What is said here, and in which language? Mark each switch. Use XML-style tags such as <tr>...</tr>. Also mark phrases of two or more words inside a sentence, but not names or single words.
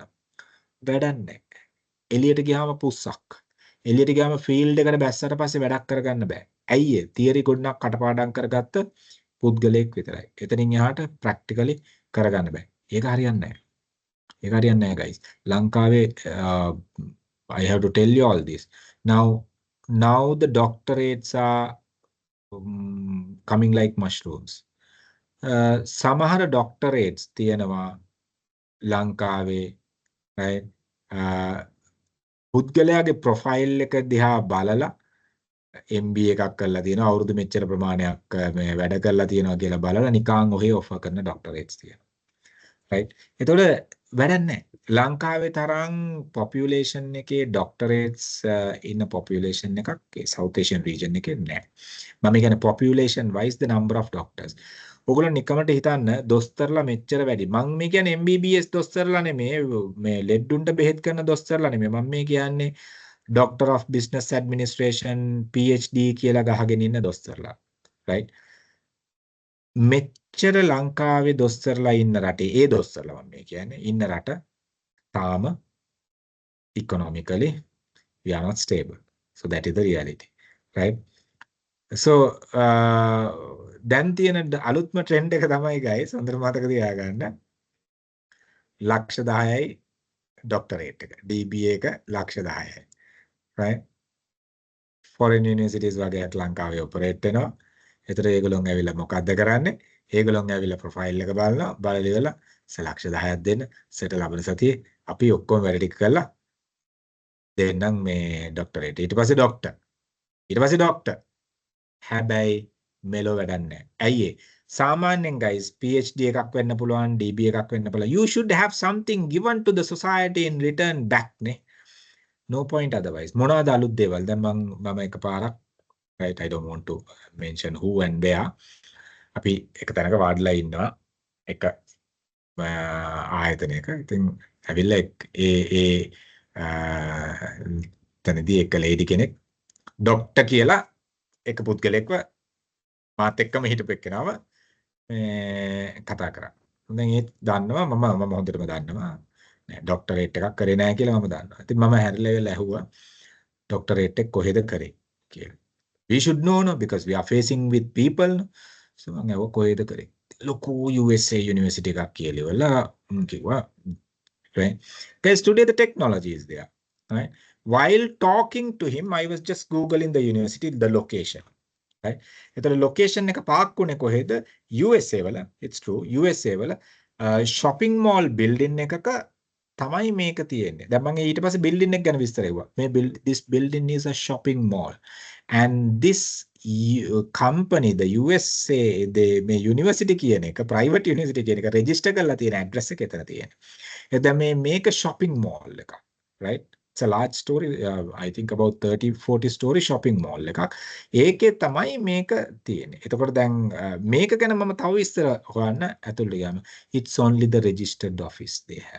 <si>වැඩක් නැහැ. එළියට ගියාම පුස්සක්. එළියට ගියාම ෆීල්ඩ් එකට බැස්සට පස්සේ වැඩක් කරගන්න බෑ. ඇයි ඒ? තියරි ගොඩනක් කටපාඩම් කරගත්ත පුද්ගලයෙක් විතරයි. එතනින් එහාට ප්‍රැක්ටිකලි කරගන්න බෑ. ඒක හරියන්නේ නැහැ. ඒක හරියන්නේ නැහැ guys. ලංකාවේ</si> <en>I have to tell you all this. Now the doctorates are coming like mushrooms.</en> <si>සමහර doctorates තියෙනවා ලංකාවේ right? පුද්ගලයාගේ ප්‍රොෆයිල් එක දිහා බලලා MBA එකක් කරලා තියෙනවා අවුරුදු මෙච්චර ප්‍රමාණයක් මේ වැඩ කරලා තියෙනවා කියලා බලලා නිකන් ඔහේ ඔෆර් කරන ડોක්ටරේට්ස් තියෙනවා. right? එතකොට වැඩක් නැහැ. ලංකාවේ තරම් population එකේ ડોක්ටරේට්ස් ඉන්න population එකක් ඒ</si> <en>South Asian region</en> <si>එකේ නැහැ. මම කියන්නේ</si> <en>population wise the number of doctors.</en> <si>ඔයගොල්ලෝ නිකමට හිතන්න දොස්තරලා මෙච්චර වැඩි. මම මේ කියන්නේ MBBS දොස්තරලා නෙමෙයි මේ ලෙඩුන්ට බෙහෙත් කරන දොස්තරලා නෙමෙයි. මම මේ කියන්නේ</si> <en>Doctor of Business Administration PhD</en> <si>කියලා ගහගෙන ඉන්න දොස්තරලා. right? මෙච්චර ලංකාවේ දොස්තරලා ඉන්න රටේ ඒ දොස්තරලා මම මේ කියන්නේ ඉන්න රට තාම</si> <en>economically we are not stable. So that is the reality. right? So</en> <si>දැන් තියෙන අලුත්ම ට්‍රෙන්ඩ් එක තමයි guys හොඳට මතක තියාගන්න. ලක්ෂ 10යි ડોක්ටරේට් එක. DBA එක ලක්ෂ 10යි. right?</si> <en>foreign universities</en> <si>වගේ අට ලංකාවේ ඔපරේට් වෙනවා. ඒතර ඒගොල්ලෝ ඇවිල්ලා මොකද්ද කරන්නේ? ඒගොල්ලෝ ඇවිල්ලා ප්‍රොෆයිල් එක බලනවා. බලලා ඉවරලා ලක්ෂ 10ක් දෙන්න. සෙට ලබන සතියේ අපි ඔක්කොම වැඩ ටික කරලා දෙන්නම් මේ ડોක්ටරේට්. ඊට පස්සේ ડોක්ටර්. හැබැයි මෙලෝ වැඩක් නැහැ. ඇයි ඒ? සාමාන්‍යයෙන් guys PhD එකක් වෙන්න පුළුවන්, DB එකක් වෙන්න පුළුවන්.</si> <en>You should have something given to the society in return back නේ. No point otherwise.</en> <si>මොනවාද අලුත් දේවල්? දැන් මම එකපාරක්</si> <en>right I don't want to mention who and where.</en> <si>අපි එක තැනක වාඩිලා ඉන්නවා එක ආයතනයක. ඉතින් ඇවිල්ලා තැනදී එක ලේඩි කෙනෙක් ඩොක්ටර් කියලා එක පුද්ගලෙක්ව මාත් එක්කම හිටපු එක්කෙනාව කතා කරා. දැන් ඒත් දන්නවා මම හොඳටම දන්නවා නෑ ඩොක්ටරේට් එකක් කරේ නෑ කියලා මම දන්නවා. ඉතින් මම හැරිලා ඇහුවා ඩොක්ටරේට් එක කොහෙද කරේ කියලා.</si> <en>We should know no because we are facing with people.</en> <si>So මම ඇහුවා කොහෙද කරේ. ලොකු USA යුනිවර්සිටි එකක් කියලා කිව්වා.</si> <en>Right? Guys, today the technology is there. Right? While talking to him, I was just Googling the university, the location. Right?</en> <si>එතකොට ලොකේෂන් එක පාක් වුණේ කොහෙද? USA වල.</si> <en>It's true.</en> <si>USA වල</si> <en>shopping mall building</en> <si>එකක තමයි මේක තියෙන්නේ. දැන් මම ඊට පස්සේ building එක ගැන විස්තර කරුවා.</si> <en>This building is a shopping mall. And this company, the USA,</en> <si>මේ university කියන එක</si> <en>private university</en> <si>කියන එක register කරලා තියෙන address එක එතන තියෙනවා. එතන මේක</si> <en>shopping mall</en> <si>එකක්.</si> <en>Right? It's a large story, I think about 30-40 story shopping mall එකක්.</en> <si>ඒකේ තමයි මේක තියෙන්නේ. එතකොට දැන් මේක ගැන මම තව විස්තර හොයන්න ඇතුළට ගියාම</si> <en>it's only the registered office they have.</en>